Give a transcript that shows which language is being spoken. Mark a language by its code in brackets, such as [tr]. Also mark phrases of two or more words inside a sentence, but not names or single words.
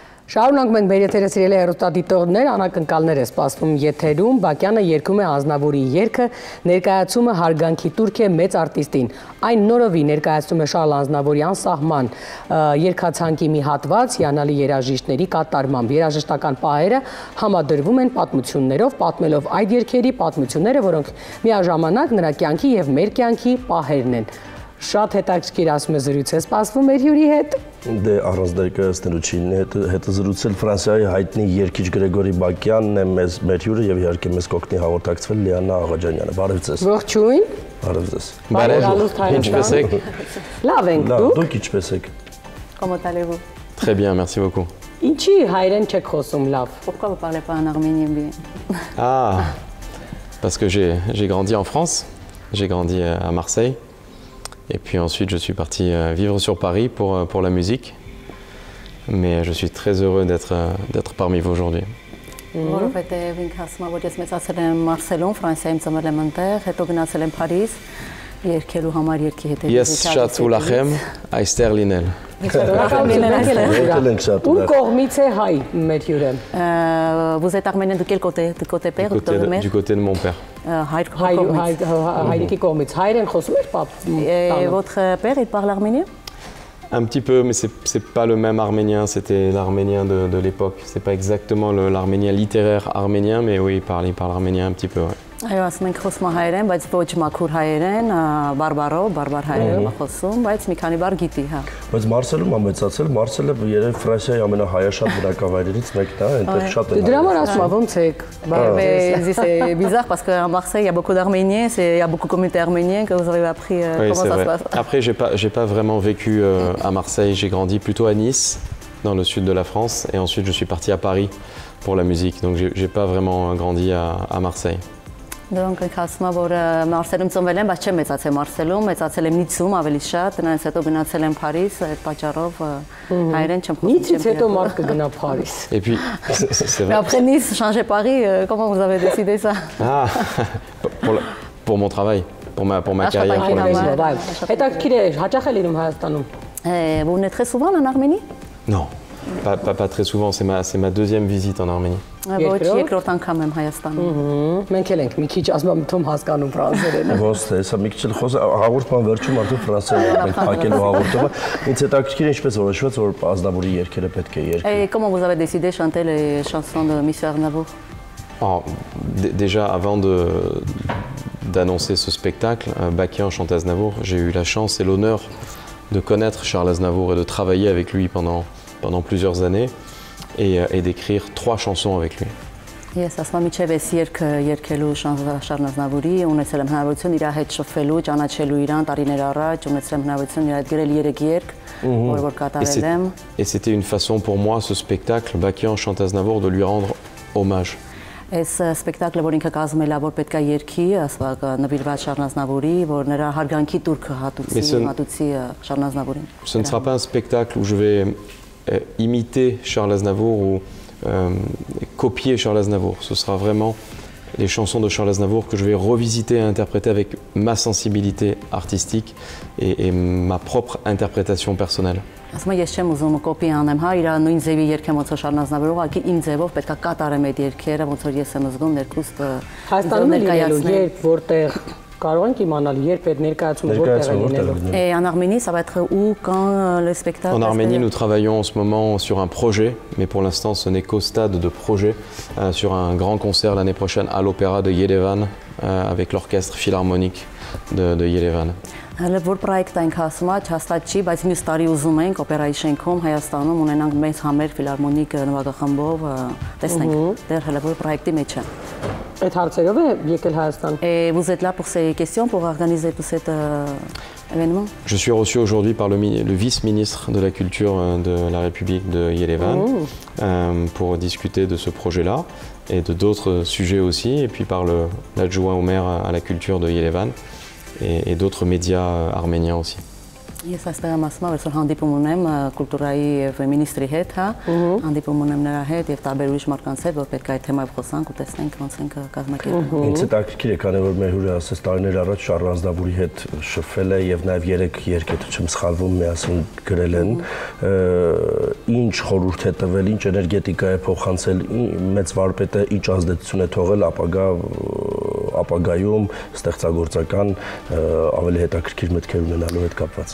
[hy] Շարունակում ենք մեր եթերը սիրելի հեռուստադիտողներ, անակնկալներ է սպասվում եթերում, Բակյանը երգում է Ազնավուրի երգը, ներկայացումը հարգանքի տուրք է մեծ արտիստին։ Այն նորովի ներկայացնում է Շարլ Ազնավուրի անսահման երգացանկի մի հատված հիանալի երաժիշտների կատարմամբ։ Երաժշտական պահերը համադրվում են պատմություններով, պատմելով այդ երգերի պատմությունները, որոնք միաժամանակ նրա կյանքի եւ մեր կյանքի պահերն են։ Շատ հետաքրքիր ասում է զրույց է սպասվում մեր հյուրի հետ։ Դե առանց ներկայացնելուչին հետը զրուցել Ֆրանսիայի հայտնի երգիչ Գրեգորի Բակյանն է մեր հյուրը եւ իհարկե մեզ կօգնի հաղորդակցվել Լիանա Աղաջանյանը։ Բարև ձեզ։ Ողջույն։ Բարև ձեզ։ Ինչպե՞ս եք։ Լավ ենք դուք։ Դուք ինչպե՞ս եք։ [fr] Comment allez-vous? Très bien, merci beaucoup. [hy] Ինչի հայերեն չեք խոսում լավ։ [fr] Pourquoi vous parlez pas en arménien bien? Ah, parce que j'ai grandi en France, j'ai grandi à Marseille. Et puis ensuite, je suis parti vivre sur Paris pour la musique. Mais je suis très heureux d'être parmi vous aujourd'hui. [hy] Որովհետև ինքը ասում է, որ ես մեծացել եմ Մարսելում, Ֆրանսիայում ծնվել եմ այնտեղ, հետո գնացել եմ Փարիզ, երկելու համար երկի հետ։ Yes, Շատ ուրախ եմ, այստեղ լինել. Ում կողմից է հայ մեր հյուրը։ [fr] Vous êtes arménien de quel côté? Du côté père ou de mère? Du côté de mon père. [hy] Հայրիկի կողմից հայերեն խոսում եք պապ։ [fr] Et votre père, il parle arménien? Un petit peu, mais c'est pas le même arménien, c'était l'arménien de l'époque. C'est pas exactement l'arménien littéraire arménien, mais oui, il parle arménien un petit peu. Ouais. [hy] Այո, ասում ենք խոսում հայերեն, բայց ոչ մաքուր հայերեն, բարբար հայերեն խոսում, բայց մի քանի բառ գիտի, հա։ Բայց Մարսելում ամեցացել, Մարսելը երբ Ֆրանսիայի ամենահայաշատ բնակավայրերից մեկն է, այնտեղ շատ են։ Դրա համար ասում եմ, ոնց եք։ [fr] C'est bizarre parce qu'à Marseille, il y a beaucoup d'Arméniens, il y a beaucoup de communautés arméniennes que vous avez appris comment ça se passe. Après, j'ai pas vraiment vécu à Marseille, j'ai grandi plutôt à Nice, dans le sud de la France, et ensuite je suis parti à Paris pour la musique, donc j'ai pas vraiment grandi à Marseille. Donc, [hy] ասում եմ, որ Մարսելում ծնվել եմ, բայց չեմ մեծացել Մարսելում, մեծացել եմ Նիցում ավելի շատ, նրանց հետո գնացել եմ Փարիզ, այդ պատճառով հայերեն չեմ խոսում։ Նիցից հետո մարդ կգնա Փարիզ։ [fr] Et puis, c'est vrai. Mais après Nice, changer Paris, comment vous avez décidé ça? Ah, pour mon travail, pour ma carrière. Pour la musique. [hy] Հետաքրքիր է, հաճախ է լինում Հայաստանում։ [fr] Vous venez très souvent en Arménie? Non, pas très souvent, c'est ma deuxième visite en Arménie. [hy] Ոչ, երկրորդ անգամ եմ Հայաստանում։ Մենք էլ ենք մի քիչ ասում եմ թում հասկանում ֆրանսերեն։ Ոնց է, սա մի քիչ էլ խոսա հաղորդման վերջում արդեն ֆրանսերեն ենք փակելու հաղորդումը։ Ինձ հետաքրքիր ինչպես որոշվեց, որ Ազնավուրի երգերը պետք է երգել։ [fr] Et comment vous avez décidé de chanter les chansons de Monsieur Aznavour? Déjà, avant d'annoncer ce spectacle, Bacyan chante Aznavour, j'ai eu la chance et l'honneur de connaître Charles Aznavour et de travailler avec lui pendant plusieurs années et d'écrire 3 chansons avec lui. [hy] Ես ասում եմ իջև էս երգը երգելու Շարլ Ազնավուրի, ունեցել եմ հնարավորություն իր հետ շփվելու, ճանաչելու իրան տարիներ առաջ, ունեցել եմ հնարավորություն իր հետ գրել 3 երգ, որ կատարել եմ։ [fr] Et c'était une façon pour moi, ce spectacle, Bacyan chante Aznavour, de lui rendre hommage. [hy] Այս սպեկտակլը, որ ինքը կազմել է, որ պետք է երգի, ասված նվիրված Շարլ Ազնավուրի, որ նրա հարգանքի տուրքը հատուցի Շարլ Ազնավուրին։ [fr] Ce ne sera pas un spectacle où je vais imiter Charles Aznavour ou copier Charles Aznavour. Ce sera vraiment les chansons de Charles Aznavour que je vais revisiter et interpréter avec ma sensibilité artistique et ma propre interprétation personnelle. [hy] Ասում եմ, ես չեմ ուզում կոպի անեմ, հա, իր նույն ձևի երգեմ ոնց որ Շարլ Ազնավուրը, ուղղակի իմ ձևով պետք է կատարեմ այդ երգերը, ոնց որ ես եմ զգում ներքուստ Հայաստանում ներկայացնել, երբ որտեղ կարող ենք իմանալ, երբ այդ ներկայացումը որտեղ է լինելու։ [fr] Et en Arménie, ça va être où, quand le spectacle? En Arménie, nous travaillons en ce moment sur un projet, mais pour l'instant, ce n'est qu'au stade de projet, sur un grand concert l'année prochaine à l'Opéra de Yerevan, avec l'orchestre philharmonique de Yerevan. [hy] Որ պրոյեկտ ենք ասում, հաստատ չի, բայց մյուս տարի ուզում ենք օպերայի շենքում Հայաստանում ունենանք մեծ համեր ֆիլհարմոնիկ նվագախմբով, տեսնենք, դեռ հələ որ պրոյեկտի մեջ է։ Այդ հարցերով է եկել Հայաստան։ [fr] Et vous êtes là pour ces questions, pour organiser tout cet événement? Je suis reçu aujourd'hui par le vice-ministre de la Culture de la République de Yerevan pour discuter de ce projet-là et de d'autres sujets aussi, et puis par l'adjoint au maire à la culture de Yerevan et d'autres médias arméniens aussi. [hy] Ես այստեղ եմ ասում, որ հանդիպում ունեմ կուլտուրայի եւ մինիստրի հետ, հա, հանդիպում ունեմ նրա հետ եւ տարբեր ուրիշ մարդկանց հետ, որ պետք է այդ թեմայով խոսանք ու տեսնենք ոնց ենք կազմակերպում։ Ինձ հետաքրքիր է, քանի որ մեր հյուրը ասես տարիներ առաջ Շարլ Ազնավուրի հետ շփվել է եւ նաեւ 3 երգ եթե չեմ սխալվում միասին գրել են, ինչ խորհուրդ է տվել, ինչ էներգետիկա է փոխանցել, մեծ վարպետը ինչ ազդեցություն է թողել ապագայում ստեղծագործական ավելի հետաքրքիր մտքեր ունենալու հետ կապված։